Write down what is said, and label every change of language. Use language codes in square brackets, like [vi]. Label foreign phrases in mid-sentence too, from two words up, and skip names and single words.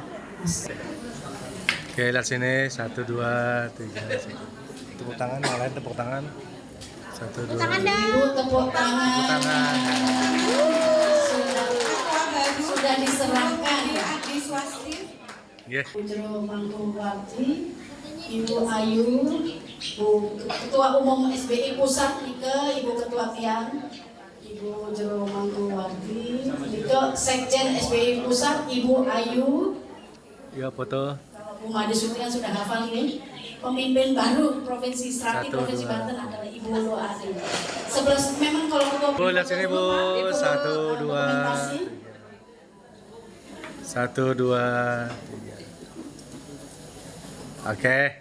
[id] Oke, lihat sini. 1, 2, 3. Tepuk tangan, yang lain tepuk tangan. 1, 2. Ibu tepuk tangan. Tepuk tangan. Sudah diserahkan. Adi Swasti. Yes. Ibu Mangkuwarti, Ibu Ayu, Ketua Umum SBI Pusat, Ibu Ketua Tiang, Ibu Jero Mangkuwarti, Sekjen SBI Pusat, Ibu Ayu. Ya, foto. Bu Made Switri yang sudah hafal ini, pemimpin baru Provinsi Serati 1, Provinsi 2. Banten adalah Ibu Lo Adi. 11 memang kalau ketua Bu, lihat sini, Bu. 1, 2. 1, 2, 3. Oke.